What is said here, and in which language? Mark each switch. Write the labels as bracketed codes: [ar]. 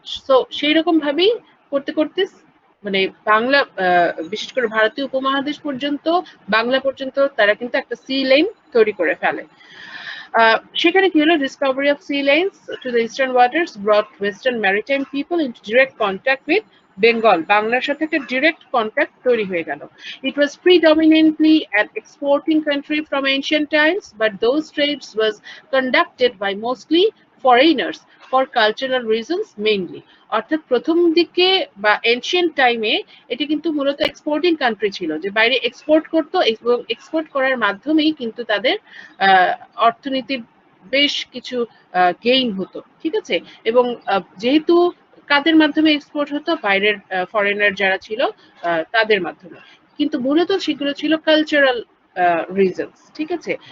[bn] তো সেই রকম ভাবেই করতে করতে মানে বাংলা, বিশেষ করে ভারতীয় উপমহাদেশ পর্যন্ত, বাংলা পর্যন্ত তারা কিন্তু একটা সি লেন তৈরি করে ফেলে। সেখানে কি হলো? [en] Discovery of sea lanes to the eastern waters brought western maritime people into direct contact with Bengal. [bn] বাংলার সাথে একটা ডিরেক্ট কন্ট্যাক্ট তৈরি হয়ে গেল। [en] It was predominantly an exporting country from ancient times, but those trades was conducted by mostly foreigners for cultural reasons mainly. [bn] অর্থাৎ প্রথম দিকে বা এনশিয়েন্ট টাইমে এটি কিন্তু মূলত এক্সপোর্টিং কান্ট্রি ছিল, যে বাইরে এক্সপোর্ট করতো এবং এক্সপোর্ট করার মাধ্যমেই কিন্তু তাদের অর্থনীতির বেশ কিছু গেইন হতো, ঠিক আছে। এবং যেহেতু কাদের মাধ্যমে এক্সপোর্ট হতো, বাইরের ফরেনার যারা ছিল তাদের মাধ্যমে, কিন্তু মূলত সেগুলো ছিল কালচারাল রিজনস, ঠিক আছে।